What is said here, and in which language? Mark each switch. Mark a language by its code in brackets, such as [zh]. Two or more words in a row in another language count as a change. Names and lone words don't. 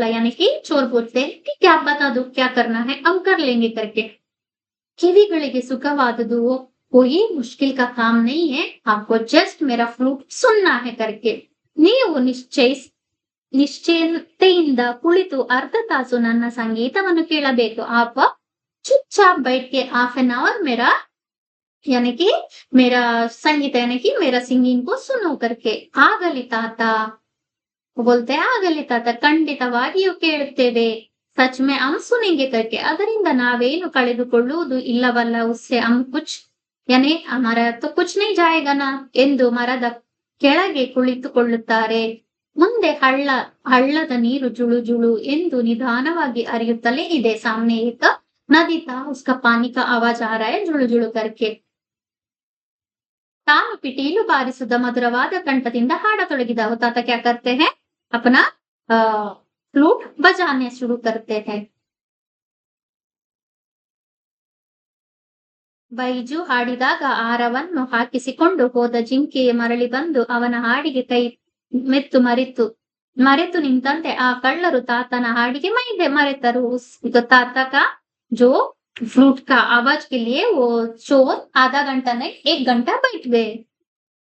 [hi] यानी कि चोर बोलते हैं कि क्या बता दो क्या करना है, हम कर लेंगे करके। [kn] ಕಿವಿಗಳಿಗೆ ಸುಖವಾದುದು [hi] कोई मुश्किल का काम नहीं है, आपको जस्ट मेरा फ्लूट सुनना है करके। [kn] ನೀವು ನಿಶ್ಚಯತೆಯಿಂದ ಕುಳಿತು ಅರ್ಧ ತಾಸು ನನ್ನ ಸಂಗೀತವನ್ನು ಕೇಳಬೇಕು। [hi] आप चुपचाप बैठ के [en] half an hour [hi] मेरा यानी कि मेरा संगीत यानी कि मेरा सिंगिंग को सुनो करके। [kn] ಆಗಲಿ ತಾತ [hi] बोलते हैं, [kn] ಆಗಲಿ ತಾತ ಖಂಡಿತವಾಗಿಯೂ ಕೇಳುತ್ತೇವೆ, [hi] सच में हम सुनेंगे करके। [kn] ಅದರಿಂದ ನಾವೇನು ಕಳೆದುಕೊಳ್ಳುವುದು ಇಲ್ಲವಲ್ಲ, [hi] उससे हम कुछ यानी हमारा तो कुछ नहीं जाएगा ना [kn] ಎಂದು ಮರದ ಕೆಳಗೆ ಕುಳಿತುಕೊಳ್ಳುತ್ತಾರೆ। ಮುಂದೆ ಹಳ್ಳದ ನೀರು ಜುಳು ಜುಳು ಎಂದು ನಿಧಾನವಾಗಿ ಹರಿಯುತ್ತಲೇ ಇದೆ। [hi] सामने एक नदी था, उसका पानी का आवाज आ रहा है जुळु जुळु करके। [kn] ತಾನು ಪಿಟೀಲು ಬಾರಿಸಿದ ಮಧುರವಾದ ಕಂಠದಿಂದ ಹಾಡತೊಡಗಿದ। [hi] ತಾತ क्या करते हैं, अपना फ्लूट बजाने शुरू करते हैं। [kn] ಬೈಜು ಹಾಡಿದಾಗ ಆರವನ್ನು ಹಾಕಿಸಿಕೊಂಡು ಹೋದ ಜಿಂಕೆಯ ಮರಳಿ ಬಂದು ಅವನ ಹಾಡಿಗೆ ಕೈ ಮರೆತು ನಿಂತಂತೆ ಆ ಕಳ್ಳರು ತಾತನ ಹಾಡಿಗೆ ಮರೆತರು। [hi] ತಾತ का जो फ्लूट का आवाज के लिए वो चोर आधा घंटा नहीं 1 घंटा बैठ गए।